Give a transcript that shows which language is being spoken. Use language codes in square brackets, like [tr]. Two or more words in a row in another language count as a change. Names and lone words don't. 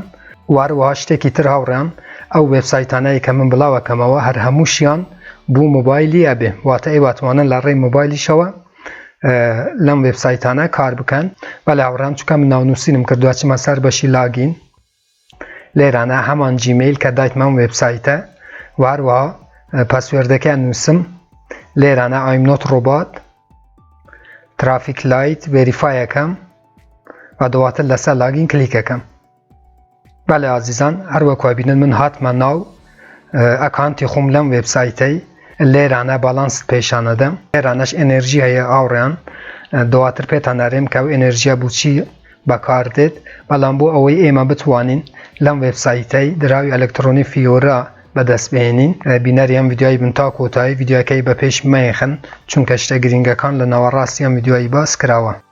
[ckb] وەروەها شتێکی تر هاوڕێیان ئەو وێبسایتانەی کە من بڵاوەکەمەوە هەر هەمووشیان بوو مۆبایلی ئەبێ، واتە ئێوە توانن لە ڕێی مۆبایلیشەوە لەم وێبسایتانە کار بکەن بەڵێ هاوڕێیان چونکە من ناونووسینم کردووە چمە سەر بەشی لاگین لێرانە هەمان جیمیل کە دایتمان وێبسایتە و هەروەها پاسوێردەکەیان نووسم لێرانە [en] I'm not robot traffic light [ckb] ڤێریفایەکەم و دواتر لەسەر لاگین کلیکەکەم. بەڵێ ئازیزان هەروەکو بینن من هاتمە ناو ئەکانتی خۆم لەم وێبسایتەی لێرانە باڵانس پێشانەدەم لێرانەش ئێنێرژی هەیە ئاوڕێیان دواتر پێتان نەرێم کە ئەو ئێنێرژیە بچی بەکاردێت بەڵام بۆ ئەوەی ئێمە بتوانین لەم وێبسایتەی دراوی ئەلکترۆنی فیۆرا بەدەستبێنین بینەری ئەم ڤیدیۆی بن تا کۆتایی ڤیدیۆکەی بە پێش مەیخن چونکە شتە گرنگەکان لە ناوەڕاستی ئەم ڤیدیۆی باس کراوە.